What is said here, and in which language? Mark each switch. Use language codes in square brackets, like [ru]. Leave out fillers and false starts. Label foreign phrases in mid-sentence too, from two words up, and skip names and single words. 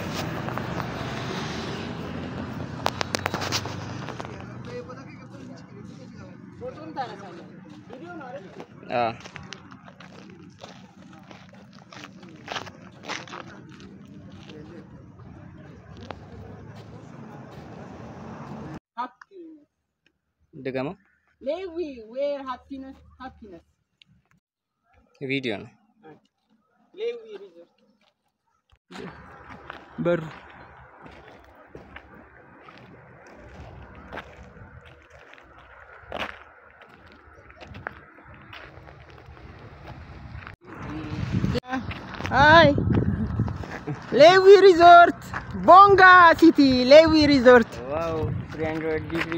[am] ፎቶም ታነሳለህ ቪዲዮ ነው አይደል ደገማ [en] Levi, where happiness? [am] ቪዲዮ ነው Levi resort. በሩ Hi. Levi resort. Bonga city. Levi resort. ዋው 300 ዲግሪ